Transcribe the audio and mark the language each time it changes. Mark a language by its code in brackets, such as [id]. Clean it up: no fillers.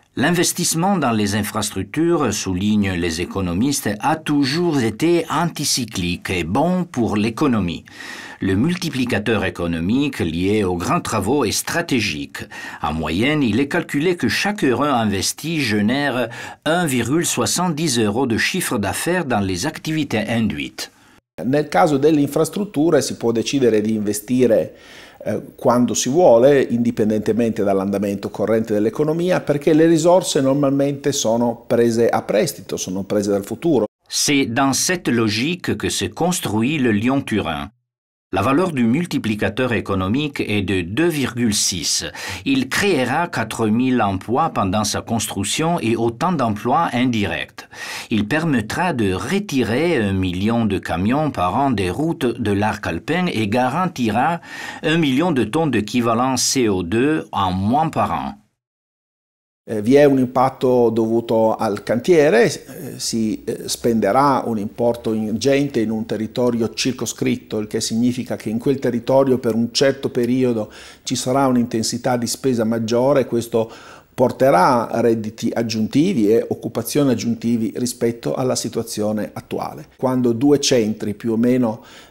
[fr] L'investissement dans les infrastructures, soulignent les économistes, a toujours été anticyclique et bon pour l'économie. Le multiplicateur économique lié aux grands travaux est stratégique. En moyenne, il est calculé que chaque euro investi génère 1,70 € de chiffre d'affaires dans les activités induites. [it] Nel caso delle infrastrutture si può decidere di investire quando si vuole, indipendentemente dall'andamento corrente dell'economia, perché le risorse normalmente sono prese a prestito, sono prese dal futuro. [fr] C'est dans cette logique que se construit le Lyon-Turin. La valeur du multiplicateur économique est de 2,6. Il créera 4000 emplois pendant sa construction et autant d'emplois indirects. Il permettra de retirer 1 million de camions par an des routes de l'arc alpin et garantira 1 million de tonnes d'équivalent CO2 en moins par an. [it] Vi è un impatto dovuto al cantiere, si spenderà un importo ingente in un territorio circoscritto, il che significa che in quel territorio per un certo periodo ci sarà un'intensità di spesa maggiore, questo porterà redditi aggiuntivi e occupazioni aggiuntivi rispetto alla situazione attuale. Quando 2 centri più o meno